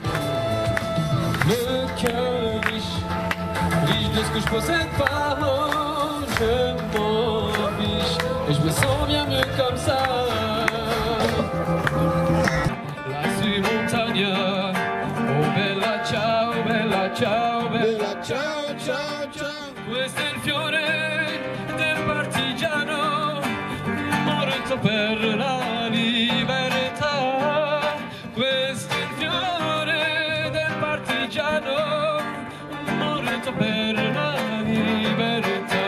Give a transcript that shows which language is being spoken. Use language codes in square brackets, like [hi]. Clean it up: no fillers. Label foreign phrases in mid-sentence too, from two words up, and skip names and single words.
[fr] Le cœur riche de ce que je possède pas, je m'en fiche et je me sens bien mieux comme ça. [it] La montagna, oh bella ciao, bella ciao, bella ciao, ciao, ciao. Questo è il fiore del partigiano, morto per la libertà. Questo è il fiore del partigiano, morto per la libertà.